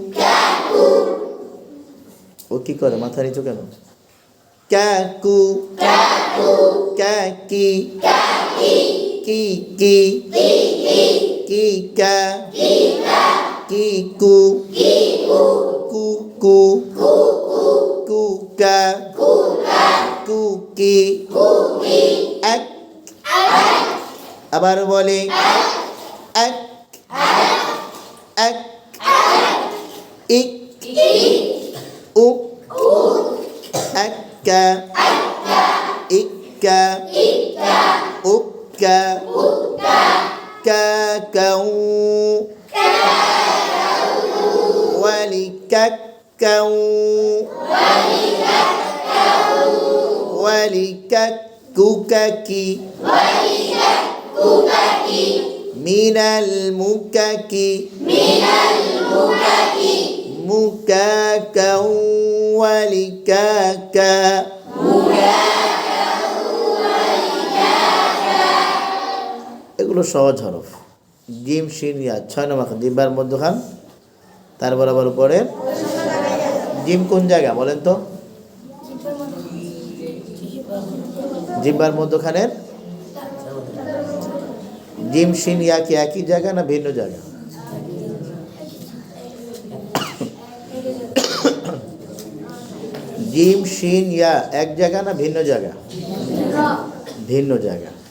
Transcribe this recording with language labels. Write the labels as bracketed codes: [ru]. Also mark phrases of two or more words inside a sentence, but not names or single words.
[bn] ও কি করে মাথা নিচু কেন কা কু কা কি কি কি কি কা কি কু কু কু কু কা কু কি এক আবার বলে এক এক ইক উক akka ikka ukka kakau walikakkau walikakkukaki minal mukaki mukakau walikaka এগুলো সহজ হরফ জিম শিন ইয়া 6 নম্বর জিহ্বার মধ্যখান তার বরাবর উপরে জিম কোন জায়গা বলেন তো জিহ্বার মধ্যখানের জিম শিন ইয়া কি একই জায়গা না ভিন্ন জায়গা জিম শিন ইয়া এক জায়গা না ভিন্ন জায়গা ভিন্ন জায়গা